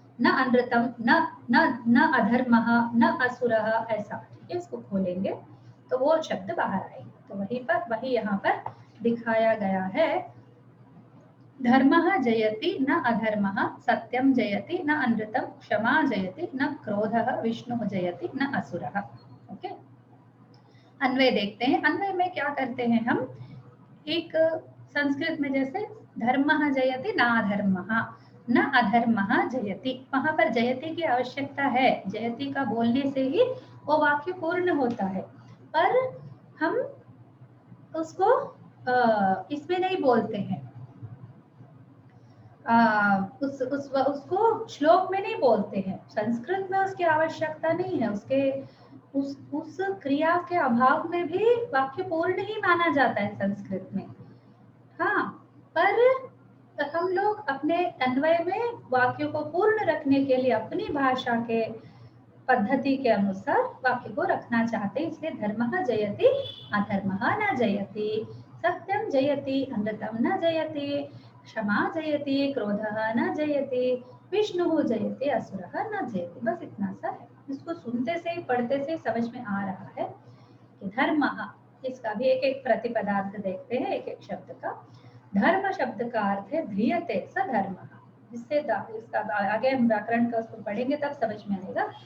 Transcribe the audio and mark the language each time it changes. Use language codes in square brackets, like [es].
[sa] न अनृतम, न अधर्मः, न असुरः, [hi] ऐसा। ठीक है, इसको खोलेंगे तो वो शब्द बाहर आएंगे। तो वही यहाँ पर दिखाया गया है। [sa] धर्मः जयति न अधर्मः, सत्यम जयति न अनृतम, क्षमा जयति न क्रोधः, विष्णुः जयति न असुरः। [hi] ओके, अन्वय देखते हैं। अन्वय में क्या करते हैं हम, एक संस्कृत में जैसे [sa] धर्मः जयति न अधर्मः, न अधर्मः जयति, [hi] वहां पर जयति की आवश्यकता है। जयति का बोलने से ही वो वाक्य पूर्ण होता है, पर हम उसको इसमें नहीं बोलते हैं, उसको श्लोक में नहीं बोलते हैं। संस्कृत में उसकी आवश्यकता नहीं है, उस क्रिया के अभाव में भी वाक्य पूर्ण ही माना जाता है संस्कृत में। हाँ, पर हम लोग अपने अन्वय में वाक्यों को पूर्ण रखने के लिए अपनी भाषा के पद्धति के अनुसार वाक्य को रखना चाहते हैं, इसलिए [sa] धर्मः जयति अधर्मः न जयति, सत्यम जयति अनृतम न जयति, क्षमा जयति क्रोधः न जयति, विष्णु जयते असुरः न जयते। [hi] बस इतना सा है। इसको सुनते से पढ़ते से समझ में आ रहा है कि धर्म, इसका भी एक एक प्रतिपदार्थ देखते हैं, एक एक शब्द का। धर्म शब्द का अर्थ है [sa] ध्रियते स धर्म। [hi] इससे इसका आगे हम व्याकरण का उसको पढ़ेंगे तब समझ में आएगा।